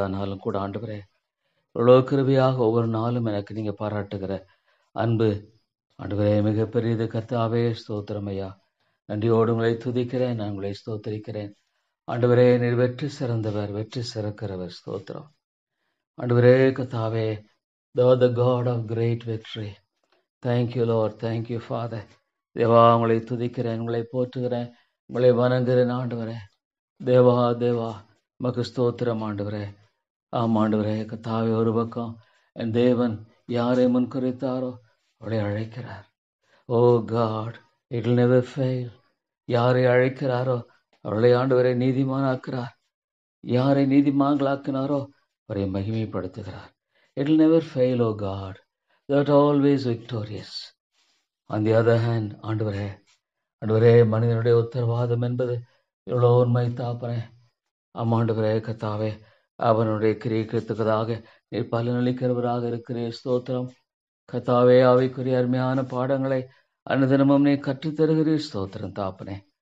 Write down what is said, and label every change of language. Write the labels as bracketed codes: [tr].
[ta] ஆனாலும் கூட ஆண்டவரே, இவ்வளோ கிருபையாக ஒவ்வொரு நாளும் எனக்கு நீங்கள் பாராட்டுகிற அன்பு ஆண்டவரே மிகப்பெரியது. கர்த்தாவே ஸ்தோத்திரம் ஐயா. நன்றியோடு உங்களை துதிக்கிறேன், நான் உங்களை ஸ்தோத்திரிக்கிறேன். ஆண்டவரே, நீர் வெற்றி சிறந்தவர், வெற்றி சிறக்கிறவர். ஸ்தோத்திரம் ஆண்டவரே. [en] கர்த்தாவே, the God of great victory. Thank you Lord, thank you Father. [ta] தேவா, உங்களை துதிக்கிறேன், உங்களை போற்றுகிறேன், உங்களை வணங்குகிறேன். ஆண்டவரே, தேவா மக்கு ஸ்தோத்திரம். ஆண்டவரே, ஆண்டவரே கர்த்தாவே, ஒரு பக்கம் என் தேவன் யாரை முன்குறித்தாரோ அவளை அழைக்கிறார். [en] Oh God, it will never fail. [ta] யாரை அழைக்கிறாரோ அவளை ஆண்டவரை நீதிமானாக்குறார். யாரை நீதிமான்களாக்கினாரோ அவரை மகிமைப்படுத்துகிறார். [en] It will never fail, oh God. That always victorious. On the other hand, [ta] ஆண்டவரே, மனிதனுடைய உத்தரவாதம் என்பது எவ்வளோ உண்மை தாப்பனே. ஆமாண்டவரே கர்த்தாவே, அவனுடைய கிரியைக்குத்தக்கதாக நீர் பலனளிக்கிறவராக இருக்கிறேன். ஸ்தோத்திரம் கர்த்தாவே. ஆவிக்குரிய அருமையான பாடங்களை அனுதினமும் நீ கற்றுத்தருகிறீர். ஸ்தோத்திரம் தாப்பனே.